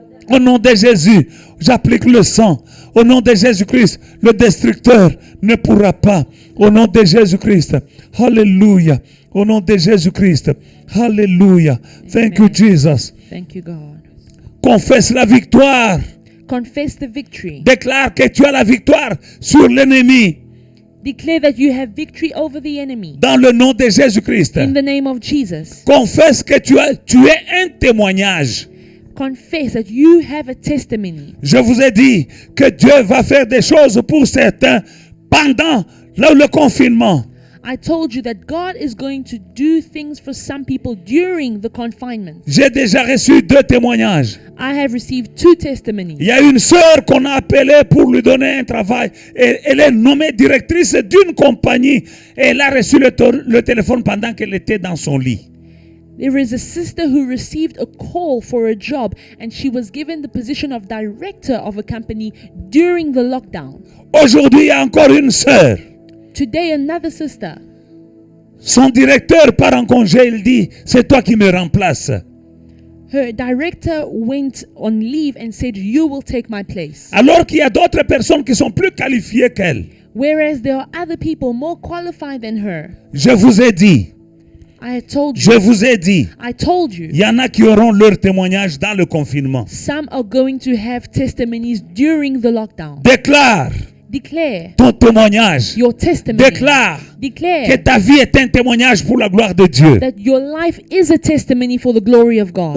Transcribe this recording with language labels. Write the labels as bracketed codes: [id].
[fr] Au nom de Jésus, j'applique le sang. Au nom de Jésus-Christ, le destructeur ne pourra pas. Au nom de Jésus-Christ. Alléluia. Au nom de Jésus-Christ. Alléluia. [en] Thank you, Jesus. Thank you, God. [fr] Confesse la victoire. [en] Confess the victory. [fr] Déclare que tu as la victoire sur l'ennemi. [en] Declare that you have victory over the enemy. [fr] Dans le nom de Jésus-Christ. [en] In the name of Jesus. [fr] Confesse que tu es un témoignage. [en] Confess that you have a testimony. [fr] Je vous ai dit que Dieu va faire des choses pour certains pendant le confinement. [en] I told you that God is going to do things for some people during the confinement. [fr] J'ai déjà reçu 2 témoignages. [en] I have received 2 testimonies. [fr] Il y a une sœur qu'on a appelée pour lui donner un travail. Et elle est nommée directrice d'une compagnie. Et elle a reçu le téléphone pendant qu'elle était dans son lit. [en] There is a sister who received a call for a job and she was given the position of director of a company during the lockdown. [fr] Aujourd'hui, il y a encore une sœur. [en] Today, another sister. [fr] Son directeur part en congé. Il dit, c'est toi qui me remplaces. [en] Her director went on leave and said, you will take my place. [fr] Alors qu'il y a d'autres personnes qui sont plus qualifiées qu'elle. [en] Whereas there are other people more qualified than her. [fr] Je vous ai dit. [en] I told you. [fr] Je vous ai dit. [en] I told you. [fr] Il y en a qui auront leur témoignage dans le confinement. [en] Some are going to have testimonies during the lockdown. [fr] Déclare [en] Declare [fr] ton témoignage. [en] your testimony. [fr] Déclare que [en] Declare [fr] ta vie est un témoignage pour la gloire de Dieu. [en] that your life is a testimony for the glory of God.